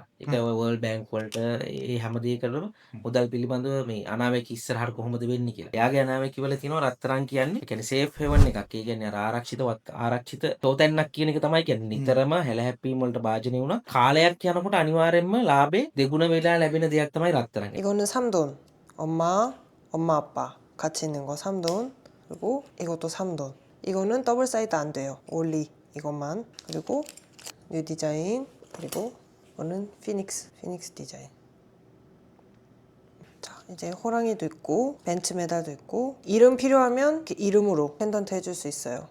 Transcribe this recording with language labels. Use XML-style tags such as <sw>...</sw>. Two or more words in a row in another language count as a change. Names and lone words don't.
<si>ඒක World Bank වලට ඒ හැම දෙයකටම මුදල් පිළිබඳව මේ අනාවැකි ඉස්සරහට කොහොමද වෙන්නේ කියලා. එයාගේ අනාවැකි වල තියෙනවා රත්තරන් කියන්නේ. ඒ කියන්නේ</si> <en>safe haven</en> <si>එකක්. ඒ කියන්නේ අර ආරක්ෂිත තෝතැන්නක් කියන එක තමයි කියන්නේ. නිතරම හැලහැප්පීම් වලට භාජනය වුණා. කාලයක් යනකොට අනිවාර්යයෙන්ම ලාභේ දෙගුණ වෙලා ලැබෙන දෙයක් තමයි රත්තරන්.</si> <ko>이거는 3돈. 엄마 아빠 같이 있는 거 3돈. 그리고 이것도 3돈. 이거는 더블 사이드 안 돼요. 올리 이것만. 그리고 뉴 디자인. 그리고 이거는 피닉스 디자인. 자, 이제 호랑이도 있고 벤츠 메달도 있고 이름 필요하면 이름으로 펜던트 해줄 수 있어요.</ko>